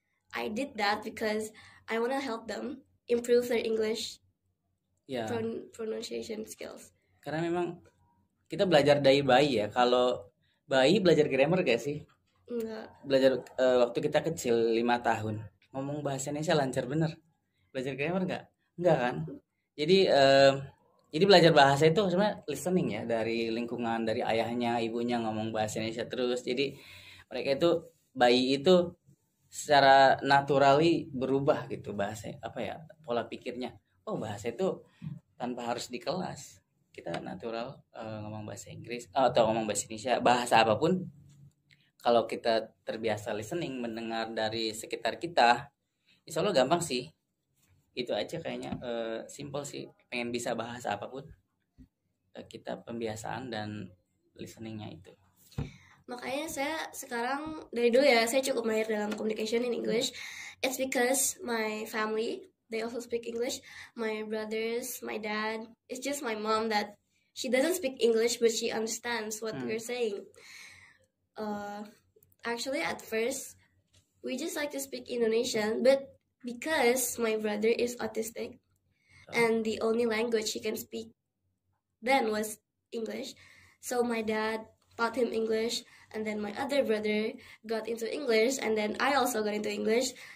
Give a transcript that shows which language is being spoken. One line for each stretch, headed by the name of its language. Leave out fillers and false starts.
English: I did that because I wanna help them improve their English pronunciation skills.
Indonesian: Karena memang kita belajar dari bayi ya. Kalau bayi belajar grammar gak sih? Enggak. Belajar waktu kita kecil 5 tahun ngomong bahasa Indonesia lancar bener. Belajar grammar gak? Enggak kan? Jadi belajar bahasa itu sebenarnya listening ya, dari lingkungan, dari ayahnya, ibunya ngomong bahasa Indonesia terus. Jadi mereka itu bayi itu secara naturally berubah gitu bahasa pola pikirnya. Oh bahasa itu tanpa harus di kelas, kita natural ngomong bahasa Inggris atau ngomong bahasa Indonesia, bahasa apapun kalau kita terbiasa listening, mendengar dari sekitar kita, insya Allah gampang sih. Itu aja kayaknya simple sih. Pengen bisa bahasa apapun, kita pembiasaan dan listeningnya itu. Makanya saya sekarang dari dulu ya saya cukup mahir dalam
English: communication in English. It's because my family they also speak English. My brothers, my dad. It's just my mom that she doesn't speak English but she understands what we're saying. Actually at first we just like to speak Indonesian, but because my brother is autistic and the only language he can speak then was English, so my dad taught him English, and then my other brother got into English, and then I also got into English.